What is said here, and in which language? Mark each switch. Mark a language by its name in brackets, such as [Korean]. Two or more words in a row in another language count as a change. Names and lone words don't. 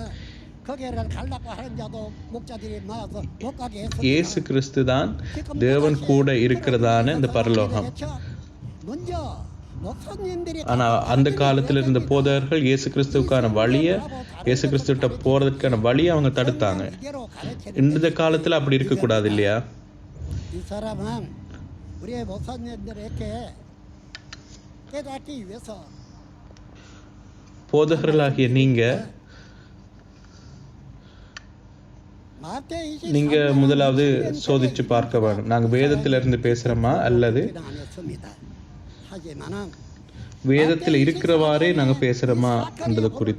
[Tamil] இயேசு கிறிஸ்து தான் தேவன் கூட இருக்கிறதான இந்த பரலோகம். ஆனா அந்த காலத்துல இருந்த போதகர்கள் இயேசு கிறிஸ்துவுக்கான வழியை, இயேசு கிறிஸ்துவிட்ட போறதுக்கான வழியை அவங்க தடுத்தாங்க. இந்த காலத்துல அப்படி இருக்கக்கூடாது இல்லையா? [Korean] 이 사람은 우리의 목사님들에게 깨닫기 위해서 [Tamil] போதகர்களாகிய நீங்க முதலாவது சோதிச்சு பார்க்க வேணும். நாங்க வேதத்திலிருந்து பேசுறோமா அல்லது வேதத்தில் இருக்கிறவாறே நாங்க பேசுறோமா என்றது குறித்து.